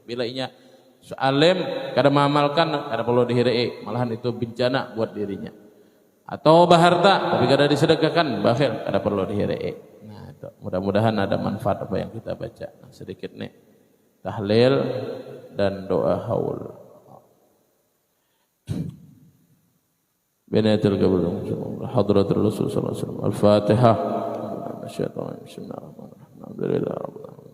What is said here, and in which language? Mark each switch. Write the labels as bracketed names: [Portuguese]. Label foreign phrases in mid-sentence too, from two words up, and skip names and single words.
[Banjar] Bila inya alim, kada mengamalkan, kada perlu dihiri. Malahan itu bencana buat dirinya. Atau berharta, tapi kada disedekahkan, bakhil, kada perlu dihiri. Nah itu mudah-mudahan ada manfaat apa yang kita baca. Nah, sedikit nih tahlil dan doa haul. [Arabic] بنية القبر حضرة الرسول صلى الله عليه وسلم الفاتحة. الشيطان بسم الله الرحمن الرحيم الحمد لله رب العالمين.